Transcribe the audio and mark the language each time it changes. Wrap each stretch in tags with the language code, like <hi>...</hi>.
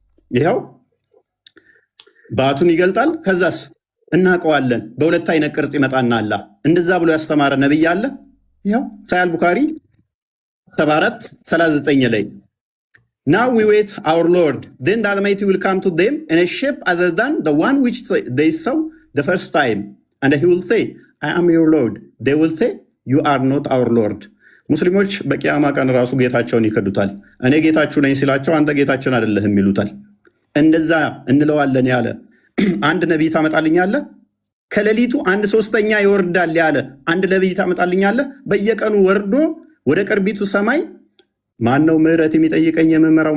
<am>ይኸው ባቱን ይገልጣል። ከዛስ እናውቀዋለን። በሁለት አይነት ቅርጽ ይመጣና አላህ እንደዛ ብሎ ያስተማረ ነቢይ አለ? ይኸው ሳሂህ ቡኻሪ 74:39 ላይ</am> <en>Now we wait our Lord, then the Almighty will come to them in a shape other than the one which they saw the first time, and he will say, I am your Lord. They will say, you are not our Lord.</en> <am>ሙስሊሞች በቂያማ ቀን ራሱ ጌታቸውን ይከዱታል። እኔ ጌታችሁ ነኝ ሲላቸው አንተ ጌታችን አይደለህም ይሉታል። እንደዛ እንለዋለን ያለ አንድ ነቢይ ታመጣልኛለህ? ከሌሊቱ 1/3 ይወርዳል ያለ አንድ ነቢይ ታመጣልኛለህ? በየቀኑ ወርዶ ወደ ቅርቢቱ ሰማይ ማነው ምህረት የሚጠይቀኝ የምምረው?</am>